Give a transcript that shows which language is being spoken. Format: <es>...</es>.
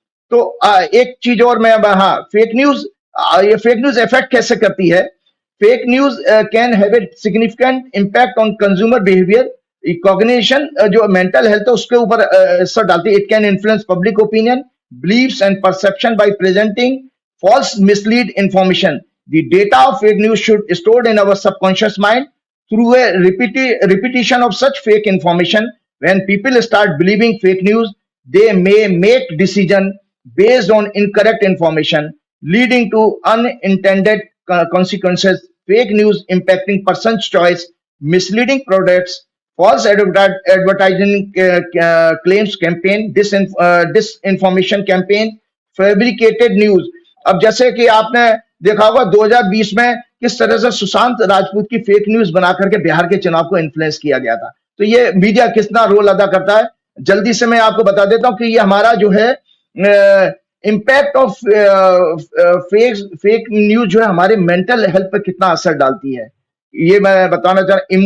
<hi>तो एक चीज और मैं, हाँ, फेक न्यूज, ये फेक न्यूज इफेक्ट कैसे करती है।</hi> <en>fake news can have a significant impact on consumer behaviour, cognition,</en> <hi>जो मेंटल हेल्थ है उसके ऊपर असर डालती है।</hi> <en>It can influence public opinion, beliefs and perception by presenting false mislead information. The data of fake news should be stored in our subconscious mind through a repetition of such fake information. When people start believing fake news, they may make decision based on incorrect information, leading to unintended consequences. Fake news impacting person's choice, misleading products, false advertising claims campaign, disinformation campaign, fabricated news.</en> <hi>अब जैसे कि आपने देखा होगा 2020 में किस तरह से सुशांत राजपूत की फेक न्यूज बना करके बिहार के चुनाव को इन्फ्लुएंस किया गया था। तो ये मीडिया कितना रोल अदा करता है, जल्दी से मैं आपको बता देता हूं कि ये हमारा जो है इम्पैक्ट ऑफ फेक न्यूज जो है हमारे मेंटल हेल्थ पर कितना असर डालती है, ये मैं बताना चाह रहा हूं।</hi>